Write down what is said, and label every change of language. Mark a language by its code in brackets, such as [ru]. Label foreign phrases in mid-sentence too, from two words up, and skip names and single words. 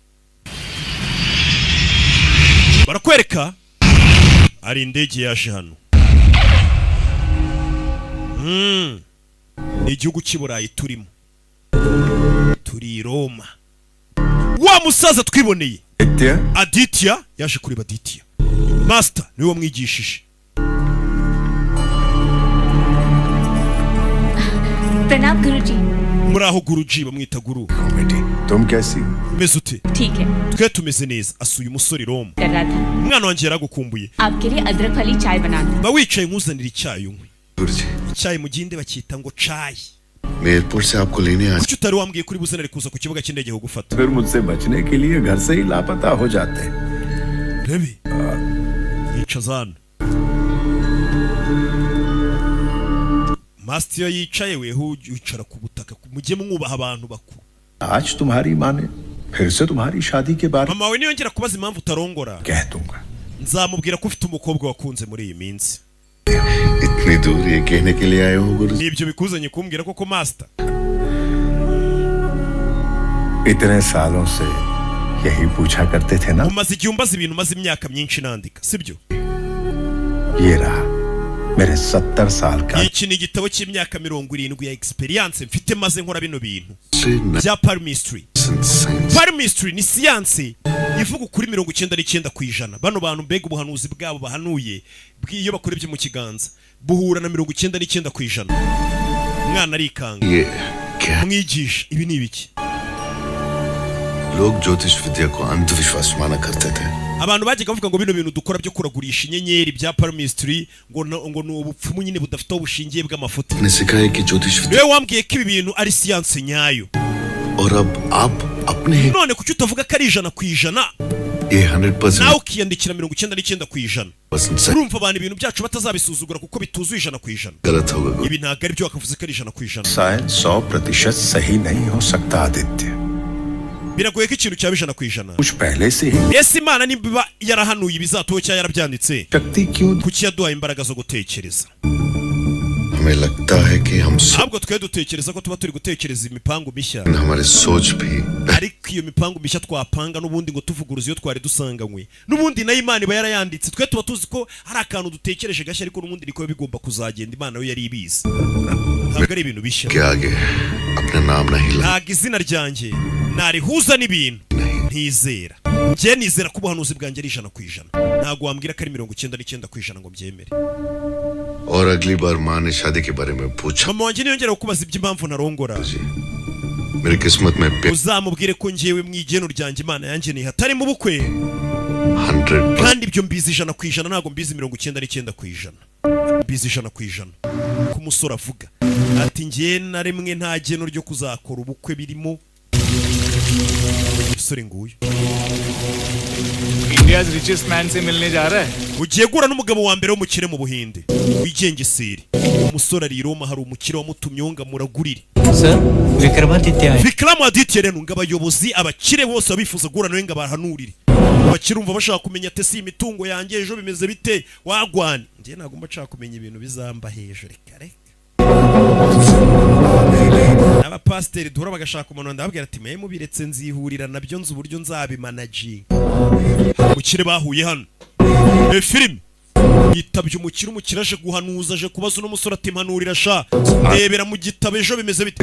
[rw] barakwereka ari indege yaje hano ni igihugu cy'i Burayi turimo turi i Roma wa musaza twiboneye Aditya yaje kureba Aditya master niwe wamwigishije [hi] प्रणाम गुरुजी। [rw] muri aho guruji bamwita guru [hi] बेटी तुम कैसी [rw] umeze ute [hi] ठीक है, [rw] twe tumeze neza asuye umusore Roma [hi] कर रहा था [rw] umwana wanjye yaragukumbuye [hi] आपके लिए अदरक वाली चाय बनाना। [rw] ba wicaye nkuzanira icyayi unywe [hi] गुरुजी [rw] icyayi mu gihinde bacyita ngo cayi [hi] मैं एयरपोर्ट से आपको लेने आ [rw] kuki utari wambwiye kuri buzanire kuza ku kibuga cy'indege kugufata [hi] फिर मुझसे बचने के लिए घर से ही लापता हो जाते [rw] rebe yicaza hano Master yicaye weho wicara ku butaka mujye mwubaha abantu bakuru [hi] आज तुम्हारी माँ ने फिर से तुम्हारी शादी के बारे में [rw] mama we niyongera kubaza impamvu utarongora [hi] कह दूंगा [rw] nzamubwira ko ufite umukobwa wakunze muri iyi minsi [hi] इतनी दूर ये कहने के लिए आए हो गुरुजी [rw] nibyo bikuzanye kumbwira koko master [hi] इतने सालों से यही पूछा करते थे ना [rw] umaze igihe umbaza ibintu maze imyaka myinshi nandika sibyo [hi] ये रहा मेरे 70 साल का [rw] iki ni igitabo cy'imyaka 70 ya experience mfite maze nkora bino bintu [hi] से [rw] bya palmistry [hi] साइंस [rw] palmistry ni siyanse ivuga kuri 99% bano bantu mbega ubuhanuzi bwabo bahanuye iyo bakora ibyo mu kiganza buhura na 99% mwana arikanga [hi] ये क्या [rw] mwigisha ibi ni ibiki [hi] लोग ज्योतिष विद्या को अंधविश्वास माना करते थे [rw] abantu bajyaga bavuga ngo bino bintu dukora byo kuragurisha inyenyeri bya palmistry ngo ni ubupfumu nyine budafite ubushingiye bw'amafuti [hi] ने सिखाया कि ज्योतिष विद्या [rw] niwe wambwiye ko ibi bintu ari siyanse nyayo [hi] और अब आप अपने ही [rw] none kuki utavuga ko ari 100% [hi] ये [rw] nawe 100% ukiyandikira 99% [hi] सही [rw] urumva abantu ibintu byacu batazabisuzugura kuko bituzuye 100% [hi] गलत होगा गुरु [rw] ibi ntabwo ari byo wakavuze ko ari 100% [hi] शायद 100% सही नहीं हो सकता आदित्य [rw] biragoye ko ikintu cyaba 100% [hi] कुछ पहले से ही [rw] ese imana niba yarahanuye ibizatoho cyangwa yarabyanditse [hi] शक्ति क्यों [rw] kuki yaduhaye imbaraga zo gutekereza [hi] हमें लगता है कि हम [rw] ahubwo twe dutekereza ko tuba turi gutekereza imipango mishya [hi] हमारे सोच भी [rw] ariko iyo mipango mishya twapanga n'ubundi ngo tuvuguruze iyo twari dusanganywe n'ubundi nayo imana iba yarayanditse twe tuba tuzi ko hari akantu dutekereje gashya ariko n'ubundi niko bigomba kuzagenda imana yo yari ibizi ntabwo ari ibintu bishya [hi] के आगे अपना नाम नहीं ला [rw] ntabwo izina ryanjye narihuza n'ibintu ntizera njye nizera ko ubuhanuzi bwanjye ari 100% ntabwo wambwira ko ari 99% ngo mbyemere [hi] और अगली बार माँ ने शादी के बारे में पूछा [rw] mama wanjye niyongera kubaza iby'impamvu ntarongora [hi] जी मेरी किस्मत में [rw] uzamubwire ko njyewe mu igeno ryanjye imana yangeneye hatari mu bukwe 100% kandi ibyo mbizi 100% ntabwo mbizi 99% mbizi 100% ko umusore avuga ati njye na rimwe nta geno ryo kuzakora ubukwe birimo umusore nguyu [hi] इंडिया [en] richest man [hi] से मिलने जा रहा है [rw] ugiye gura n'umugabo wa mbere w'umukire mu buhinde wigengeseri umusore ari i Roma hari umukire wamutumye ngo amuragurire [hi] सर विक्रमादित्य आए [rw] Vikramu Aditya rero ngo abayobozi abakire bose babifuza gura nawe ngo abahanurire abakire umva bashaka kumenya ate si imitungo yanjye ejo bimeze bite wagwana njye ntabwo mba nshaka kumenya ibintu bizamba hejuru reka reka abapasiteri duhora bagashaka umuntu ndababwira ati mwe mubiretse nzihurira nabyo nzi uburyo nzabimanaginga umukire bahuye hano filime yitabye umukire aje guhanuza, aje kubaza uno musore ati mpanurira sha ndebera mu gitabo ejo bimeze bite.